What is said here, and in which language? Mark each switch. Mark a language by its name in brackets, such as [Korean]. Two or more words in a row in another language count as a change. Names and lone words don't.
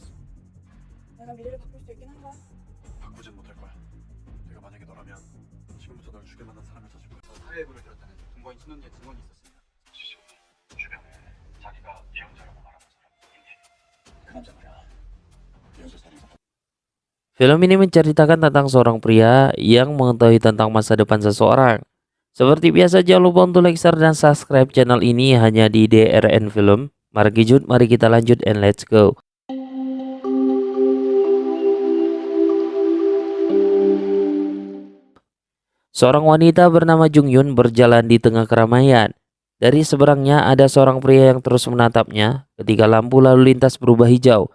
[Korean] 내가 미래를 바꿀 수 있긴 한가? 바꾸진 못할 거야. 내가 만약에 너라면 지금부터 널 죽일 만한 사람을 찾을 거야. 사회에 불을 들었다는 동거인 신혼이의 증언이 있었으면 주변에 자기가 예언자라고 말하는 사람이 있니? 그 남자 말이야. 예언자 살인사. [Indonesian] Film ini menceritakan tentang seorang pria yang mengetahui tentang masa depan seseorang. Seperti biasa, jangan lupa untuk like, share, dan subscribe channel ini hanya di DRN Film. Mari kita lanjut [English] and let's go. [Indonesian] Seorang wanita bernama Jung Yun berjalan di tengah keramaian. Dari seberangnya ada seorang pria yang terus menatapnya ketika lampu lalu lintas berubah hijau.